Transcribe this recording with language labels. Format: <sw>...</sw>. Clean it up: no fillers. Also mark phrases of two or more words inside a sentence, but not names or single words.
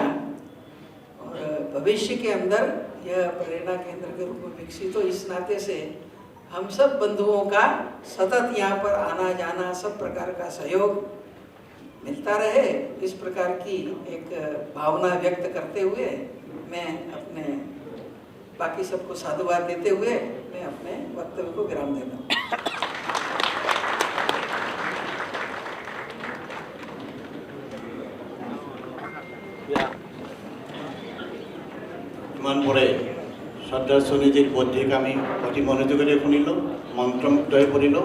<hi>और भविष्य के अंदर यह प्रेरणा केंद्र के रूप में विकसित हो, इस नाते से हम सब बंधुओं का सतत यहाँ पर आना जाना, सब प्रकार का सहयोग मिलता रहे, इस प्रकार की एक भावना व्यक्त करते हुए मैं अपने बाकी सबको साधुवाद देते हुए मैं अपने वक्तव्य को विराम देता हूँ।</hi> <as>ইমান পরে শ্ৰদ্ধাৰ সোনীজিৰ বৌদ্ধিক আমি অতি মনোযোগেৰে শুনিলোঁ, মন্ত্ৰমুগ্ধ হৈ পৰিলোঁ।</as>